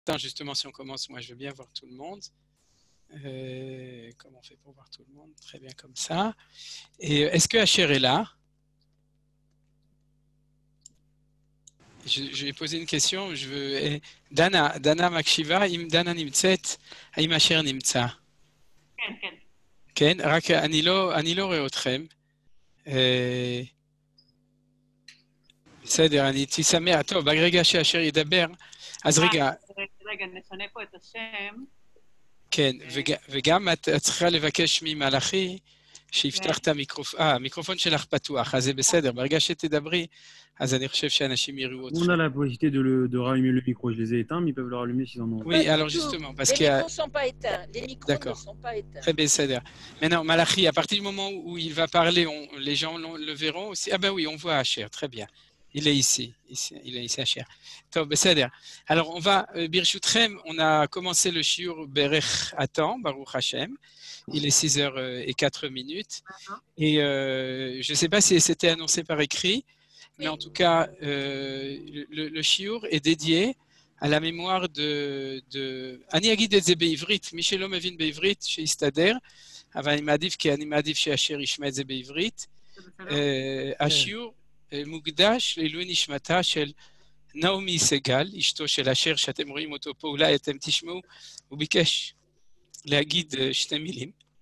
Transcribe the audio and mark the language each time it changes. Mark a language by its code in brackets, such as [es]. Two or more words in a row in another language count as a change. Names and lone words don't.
[fr] Attends, justement, si on commence, moi je veux bien voir tout le monde. Comment on fait pour voir tout le monde? Très bien comme ça. Et est-ce que Asher est là? Je vais poser une question. Je veux... [he] דנה מקשיבה, אם דנה נמצאת, האם Asher נמצא? כן, כן. כן, רק אני לא רואה אתכם. בסדר, אני הייתי שמח. טוב, ברגע שאשר ידבר, אז רגע. רגע, נשנה פה את השם. כן, וגם את צריכה לבקש ממלאכי שיפתח את המיקרופון. המיקרופון שלך פתוח, אז זה בסדר. ברגע שתדברי, אז אני חושב שאנשים יראו אותך. [fr] On a la possibilité de rallumer le micro. Je les ai éteints, mais ils peuvent le rallumer s'ils en ont. Oui, alors justement, parce que... Les micros ne sont pas éteints. Les micros ne sont pas éteints. Très bien, c'est-à-dire. Maintenant, Malachi, à partir du moment où il va parler, les gens le verront aussi. Ah ben oui, on voit Asher, très bien. Il est ici, il est ici Asher. C'est-à-dire. Alors, on va, Birshutchem, on a commencé le shiur Berech Atan, [he] ברוך השם. [fr] Il est 6h04. Et je ne sais pas si c'était annoncé par écrit, mais en tout cas, le shiur est dédié à la mémoire de... [he] אני אגיד את זה בעברית, מי שלא מבין בעברית, שיסתדר, אבל אני מעדיף שאשר ישמע את זה בעברית. השיעור מוקדש לעילוי נשמתה של נעמי סגל, אשתו של אשר, שאתם רואים אותו פה, אולי אתם תשמעו, הוא ביקש להגיד שתי מילים.